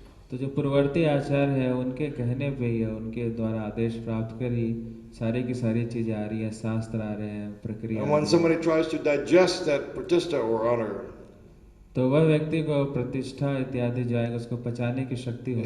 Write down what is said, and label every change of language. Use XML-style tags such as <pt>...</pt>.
<hi>तो जो पूर्ववर्ती आचार्य है उनके कहने पे ही, उनके द्वारा आदेश प्राप्त कर ही सारी की सारी चीजें आ रही है, शास्त्र आ रहे हैं, प्रक्रिया।</hi> <en>And when somebody tries to digest that pratishtha or honor,</en> <hi>तो वह व्यक्ति को प्रतिष्ठा इत्यादि जो है उसको पचाने की शक्ति होती है।</hi>